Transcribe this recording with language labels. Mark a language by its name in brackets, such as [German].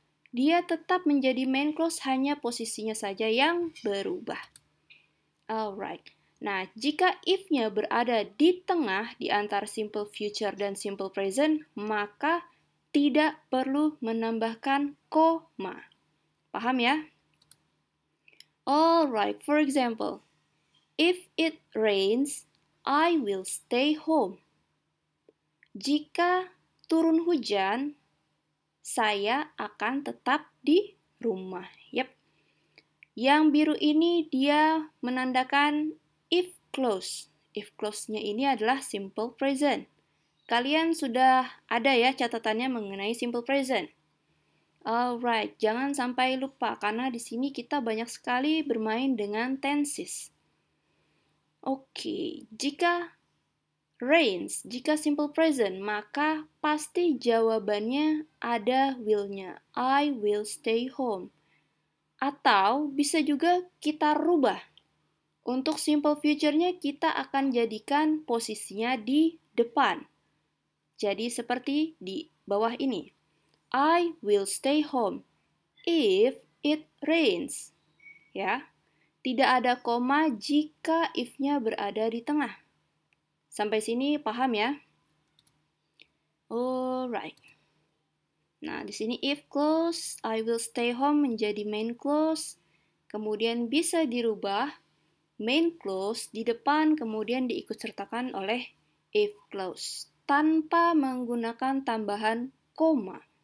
[Indonesian] Dia tetap menjadi main clause, hanya posisinya saja yang berubah. Alright. Nah, jika if-nya berada di tengah di antara simple future dan simple present, maka tidak perlu menambahkan koma. Paham ya? [English] Alright, for example, if it rains, I will stay home. [Indonesian] Jika turun hujan, saya akan tetap di rumah. Yap. Yang biru ini dia menandakan if clause. If clause-nya ini adalah simple present. Kalian sudah ada ya catatannya mengenai simple present. Alright, jangan sampai lupa karena di sini kita banyak sekali bermain dengan tenses. Oke, jika rains, jika simple present, maka pasti jawabannya ada will-nya. [English] I will stay home. [Indonesian] Atau bisa juga kita rubah. Untuk simple future-nya kita akan jadikan posisinya di depan. Jadi seperti di bawah ini. [English] I will stay home if it rains. [Indonesian] Ya. Tidak ada koma jika if-nya berada di tengah. Sampai sini paham ya? Alright. Nah, di sini if clause, I will stay home menjadi main clause. kemudian bisa dirubah main clause di depan kemudian diikutsertakan oleh if clause tanpa menggunakan tambahan koma.